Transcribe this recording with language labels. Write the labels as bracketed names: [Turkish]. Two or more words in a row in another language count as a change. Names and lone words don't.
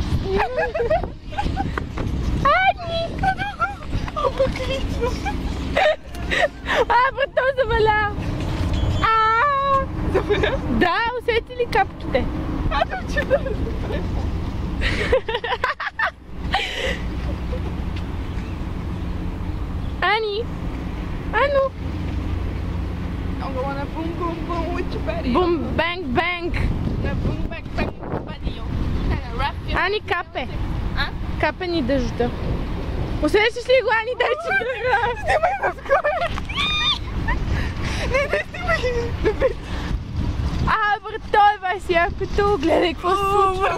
[Bulgarian] Ани! Брат, той заваля. Заваля? Да, усети ли капките? Че да разбере. Ани! Ано! [English] I'm gonna boom boom boom with your body. Boom, bang, bang! Boom bang bang with your body. [Bulgarian] Ани, капе! А? Капе ни дъжда. Усещаш ли го, Ани, дай че дъжда? Снимай на скоро! Не, снимай! Брат, той е баш якото. Гледай какво се случва.